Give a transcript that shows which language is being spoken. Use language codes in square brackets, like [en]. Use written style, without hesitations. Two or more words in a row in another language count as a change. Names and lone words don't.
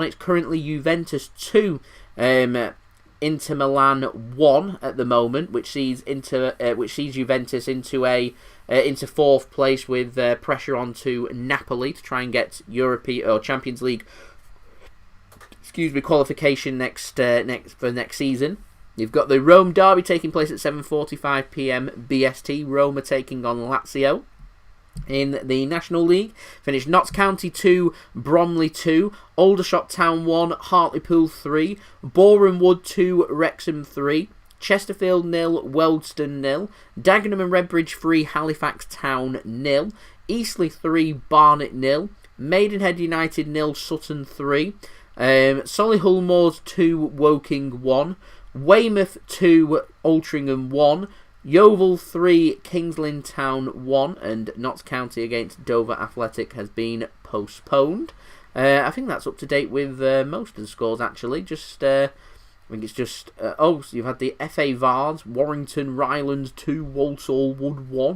[en] It's currently Juventus 2, Inter Milan 1 at the moment, which sees Juventus into 4th place with pressure onto Napoli to try and get European or Champions League qualification next season. You've got the Rome derby taking place at 7:45 PM BST. Roma taking on Lazio. In the National League, finished Notts County 2, Bromley 2, Aldershot Town 1, Hartlepool 3, Boreham Wood 2, Wrexham 3, Chesterfield 0, Wealdstone 0, Dagenham and Redbridge 3, Halifax Town 0, Eastleigh 3, Barnet 0, Maidenhead United 0, Sutton 3, Solihull Moors 2, Woking 1, Weymouth 2, Altrincham 1, Yeovil 3, Kings Lynn Town 1, and Notts County against Dover Athletic has been postponed. I think that's up to date with most of the scores, actually. I think it's just... so you've had the FA Vars, Warrington, Rylands 2, Walsall Wood 1.